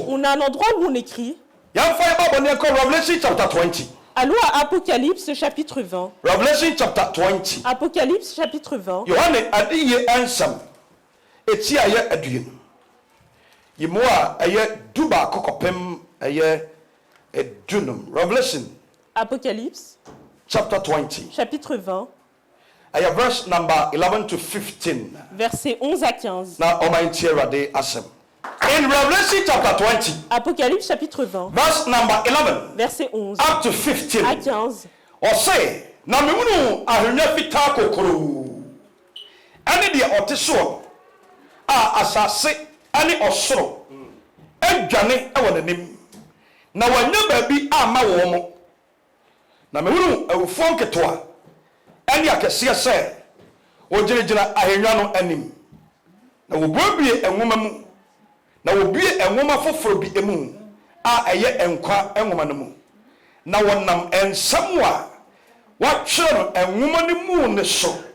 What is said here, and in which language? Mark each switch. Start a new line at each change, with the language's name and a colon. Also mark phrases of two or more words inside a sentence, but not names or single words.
French: on a un endroit où on écrit.
Akan: yɛmfa yɛ babɔ ne ɛkɔ
English: Revelation chapter 20
French: Allons à Apocalypse chapitre 20.
English: Revelation chapter 20
French: Apocalypse chapitre 20.
Akan: Yohane adiyɛ ansɛm eti a yɛ aduonu yi mu a ɛyɛ du baako kɔpem ɛyɛ adunum Revelation
French: Apocalypse
English: chapter 20
French: chapitre 20,
English: ɛyɛ verse number 11 to 15
French: versets 11 à 15.
Akan: na ɔman tie Awurade asɛm
English: in Revelation chapter 20
French: Apocalypse chapitre 20,
English: verse number 11
French: verset 11
English: up to
French: à
English: 15
French: 15.
Akan: ɔse na mehunu ahwenya fitaa kokoroo ɛne deɛ ɔte soɔ a asase ɛne ɔsoro adwane ɛwɔ n'anim na wanya baabi ama wɔn mo na mehunu awufoɔ nketewa ɛne akɛseɛ sɛ wɔgyinagyina ahengua no anim na wɔbuebue nwoma mu na wɔbue nwoma foforɔ bi mu a ɛyɛ nkwa nwoma no mu na wɔnam nsɛm a wɔatwerɛ no nwoma no mu ne so